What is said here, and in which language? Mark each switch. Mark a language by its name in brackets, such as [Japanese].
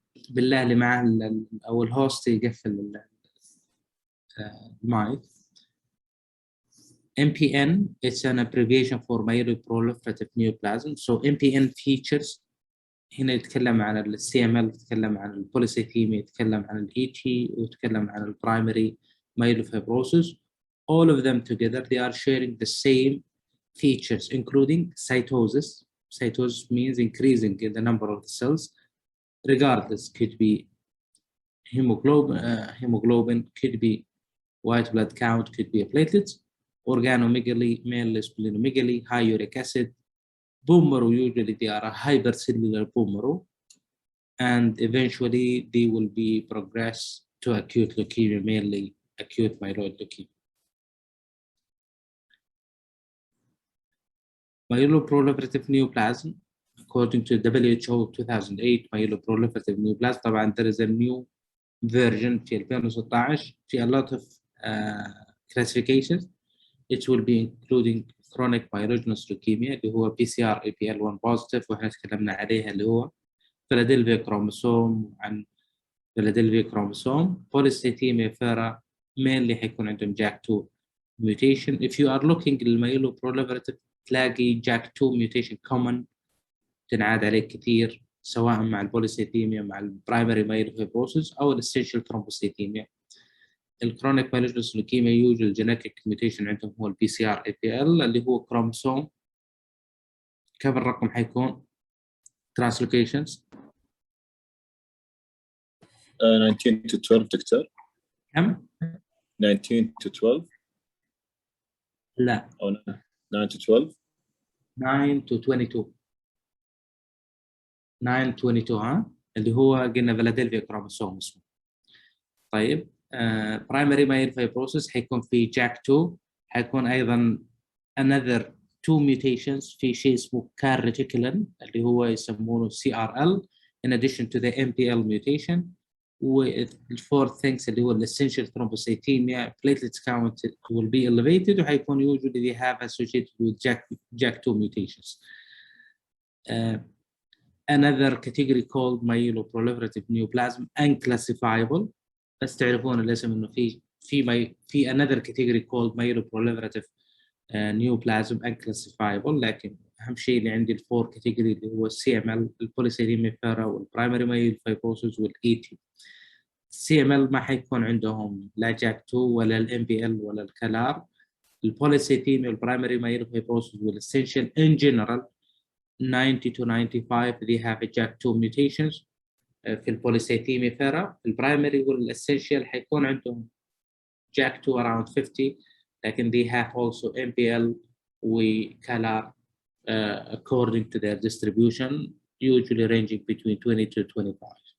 [Arabic] بالله اللي معه أو الهوست يقفل المايك. [English] MPN it's an abbreviation for myeloproliferative neoplasm. So MPN features [Arabic] هنا يتكلم عن ال CML، يتكلم عن البوليسيثيميا، يتكلم عن ال ET، ويتكلم عن ال primary myelofibrosis. [English] All of them together, they are sharing the same features, including cytosis. Cytosis means increasing in the number of the cells, regardless, could be hemoglobin, could be white blood count, could be platelets, organomegaly, male splenomegaly, high uric acid, bone marrow. Usually they are a hypercellular bone marrow, and eventually they will be progress to acute leukemia, mainly acute myeloid leukemia. Myeloproliferative neoplasm, according to WHO 2008 myeloproliferative neoplasm. [Arabic] طبعا [English] there is a new version في 2016 في a lot of classifications. It will be including chronic myelogenous leukemia [Arabic] اللي هو [English] PCR APL1 positive، [Arabic] واحنا تكلمنا عليها اللي هو فيلادلفيا كروموسوم، عن فيلادلفيا كروموسوم. [English] polycythemia vera mainly [Arabic] حيكون عندهم [English] JAK2 mutation. If you are looking [Arabic] للميلوبروليفراتيف تلاقي [English] JAK2 mutation common [Arabic] تنعاد عليه كثير، سواء مع البوليسيثيميا مع البرايمري مايلوفيبروسيس او الاسينشال ثرومبوسيثيميا. الكرونيك مايلوجينوس لوكيميا يوجد جينيتيك ميوتيشن عندهم هو البي سي ار اي بي ال اللي هو كروموسوم، كم الرقم حيكون؟ ترانسلوكيشنز [English] 19 to 12 [Arabic] دكتور. كم؟ [English] 19 to 12 [Arabic] لا أو 9 to 12 9 to 22 9 22 ها اللي هو قلنا فيلادلفيا كروموسوم اسمه. طيب برايمري مايلوفيبروسيس حيكون في JAK2، حيكون ايضا [English] another 2 mutations [Arabic] في شيء اسمه CAR reticulin اللي هو يسمونه CRL [English] in addition to the MPL mutation. [Arabic] والفورث [English] things [Arabic] اللي هو [English] essential thrombocythemia, platelets count will be elevated [Arabic] وحيكون [English] usually they have associated with JAK2 mutations. Another category called myeloproliferative neoplasm unclassifiable، [Arabic] بس تعرفون الاسم انه في [English] another category called myeloproliferative neoplasm unclassifiable، [Arabic] لكن اهم شيء اللي عندي الفور كاتيجوري اللي هو السي ام ال، البوليسيثيميا فيرا، والبرايمري مايلوفيبروسيس والاي تي. CML ما حيكون عندهم لا جاك 2 ولا MPL ولا الكلار. البوليسيثيميا والبرايمري [English] myelofibrosis والessential in general 90 to 95 they have a JAK2 mutations. [Arabic] في البوليسيثيميا فيرا البرايمري والاسينشال حيكون عندهم [English] JAK2 around 50 [Arabic] لكن [English] they have also MPL [Arabic] وكلار [English] according to their distribution usually ranging between 20 to 25.